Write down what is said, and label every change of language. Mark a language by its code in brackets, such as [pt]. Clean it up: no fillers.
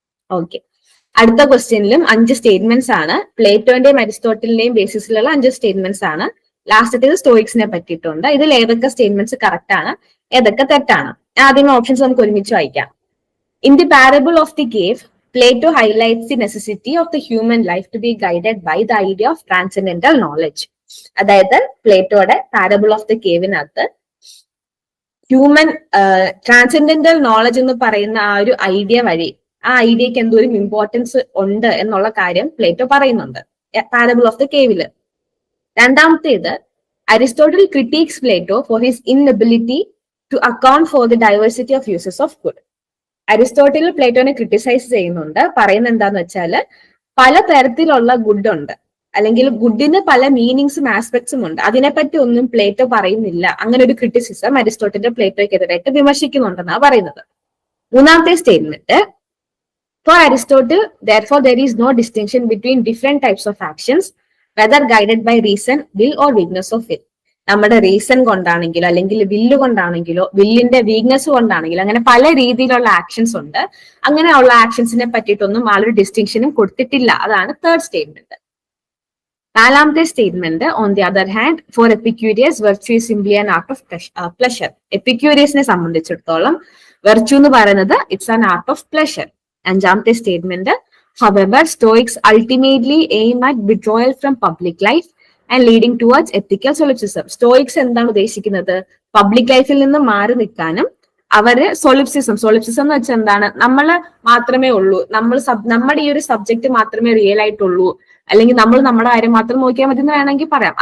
[ml] Okay. അടുത്ത ക്വസ്റ്റ്യനിലും 5 statements ആണ്. പ്ലേറ്റോന്റെയും അരിസ്റ്റോട്ടലിന്റെയും ബേസിസിലുള്ള 5 statements ആണ്. ലാസ്റ്റത്തേത് സ്റ്റോയിക്സിനെ പറ്റിയിട്ടുണ്ട്. ഇതിൽ ഏതൊക്കെ സ്റ്റേറ്റ്മെന്റ്സ് കറക്റ്റ് ആണ്, ഏതൊക്കെ തെറ്റാണ്? ആദ്യമേ ഓപ്ഷൻസ് നമുക്ക് ഒരുമിച്ച് വായിക്കാം. [en] In the parable of the cave, Plato highlights the necessity of the human life to be guided by the idea of transcendental knowledge. [ml] അതായത് പ്ലേറ്റോയുടെ parable of the കേവിനകത്ത് human transcendental knowledge എന്ന് പറയുന്ന ആ ഒരു ഐഡിയ വഴി ആ ഐഡിയക്ക് എന്തോരം ഇമ്പോർട്ടൻസ് ഉണ്ട് എന്നുള്ള കാര്യം പ്ലേറ്റോ പറയുന്നുണ്ട് പാരബിൾ ഓഫ് ദ കേവില്. രണ്ടാമത്തേത്, [en] Aristotle critics Plato for his inability to account for the diversity of uses of good. [ml] Aristotle പ്ലേറ്റോനെ criticise ചെയ്യുന്നുണ്ട്. പറയുന്നത് എന്താന്ന് വെച്ചാൽ പല തരത്തിലുള്ള ഗുഡ് ഉണ്ട്, അല്ലെങ്കിൽ ഗുഡിന് പല മീനിങ്സും ആസ്പെക്ട്സും ഉണ്ട്. അതിനെപ്പറ്റി ഒന്നും പ്ലേറ്റോ പറയുന്നില്ല. അങ്ങനെ ഒരു ക്രിറ്റിസിസം അരിസ്റ്റോട്ടിന്റെ പ്ലേറ്റോയ്ക്കെതിരായിട്ട് വിമർശിക്കുന്നുണ്ടെന്നാണ് പറയുന്നത്. മൂന്നാമത്തെ statement, [en] For Aristotle, therefore, there is no distinction between different types of actions, whether guided by reason, will, or weakness of will. [ml] നമ്മുടെ റീസൺ കൊണ്ടാണെങ്കിലോ അല്ലെങ്കിൽ വില്ല് കൊണ്ടാണെങ്കിലോ വില്ലിന്റെ വീക്ക്നെസ് കൊണ്ടാണെങ്കിലോ അങ്ങനെ പല രീതിയിലുള്ള ആക്ഷൻസ് ഉണ്ട്. അങ്ങനെയുള്ള ആക്ഷൻസിനെ പറ്റിയിട്ടൊന്നും ആളൊരു ഡിസ്റ്റിങ്ഷനും കൊടുത്തിട്ടില്ല. അതാണ് തേർഡ് സ്റ്റേറ്റ്മെന്റ്. നാലാമത്തെ statement, [en] On the other hand, for Epicurus virtue is simply an art of pleasure. [ml] എപ്പിക്യൂരിയസിനെ സംബന്ധിച്ചിടത്തോളം വെർച്യു എന്ന് പറയുന്നത് [en] It's an art of pleasure. [ml] അഞ്ചാമത്തെ statement, [en] however, Stoics ultimately aim at withdrawal from public life and leading towards ethical solipsism. [ml] Stoics എന്താണ് ഉദ്ദേശിക്കുന്നത്? Public ലൈഫിൽ നിന്ന് മാറി നിൽക്കാനും അവര് സൊളിപ്സിസം എന്ന് വെച്ചാൽ എന്താണ്, നമ്മൾ മാത്രമേ ഉള്ളൂ, നമ്മുടെ ഈ ഒരു സബ്ജക്ട് മാത്രമേ റിയൽ ആയിട്ടുള്ളൂ, അല്ലെങ്കിൽ നമ്മൾ നമ്മുടെ കാര്യം മാത്രം നോക്കിയാൽ മതി എന്ന് വേണമെങ്കിൽ പറയാം.